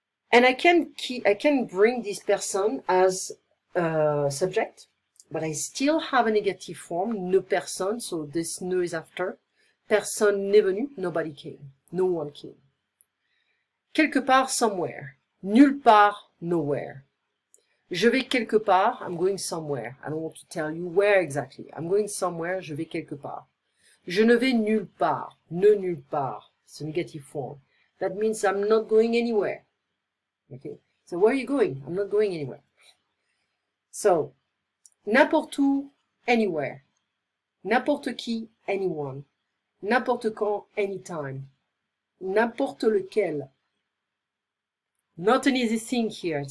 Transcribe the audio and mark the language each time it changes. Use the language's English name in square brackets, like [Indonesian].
[English] And I can bring this person as a subject, but I still have a negative form, ne personne, so this ne is after. [French] Personne n'est venu, [English] nobody came, no one came. Quelque part, somewhere. [French] Nulle part, nowhere. Je vais quelque part, [English] I'm going somewhere. I don't want to tell you where exactly. I'm going somewhere, [French] je vais quelque part. Je ne vais nulle part, ne nulle part. [English] It's a negative form. That means I'm not going anywhere. Okay? So where are you going? I'm not going anywhere. So, n'importe où, anywhere. [French] N'importe qui, anyone. N'importe quand, anytime. [English] N'importe lequel. Not an easy thing here.